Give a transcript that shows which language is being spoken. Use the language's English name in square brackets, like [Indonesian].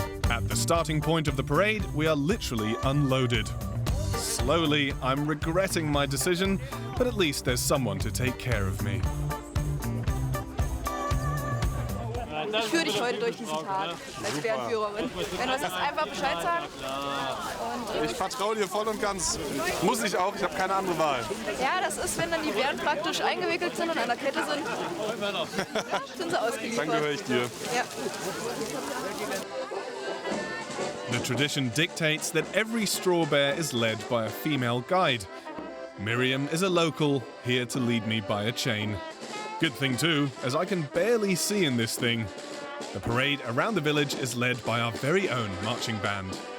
[English] At the starting point of the parade, we are literally unloaded. Slowly, I'm regretting my decision, but at least there's someone to take care of me. [German] Ich führe dich heute durch diesen Tag als Bärenführerin. Wenn du was hast, einfach Bescheid sagen. Ich vertraue dir voll und ganz. Muss ich auch, ich habe keine andere Wahl. Ja, das ist, wenn dann die Bären praktisch eingewickelt sind und an der Kette sind. Ja, sind sie ausgeliefert. Dann gehöre ich dir. Ja. [English] The tradition dictates that every straw bear is led by a female guide. Miriam is a local, here to lead me by a chain. Good thing too, as I can barely see in this thing. The parade around the village is led by our very own marching band.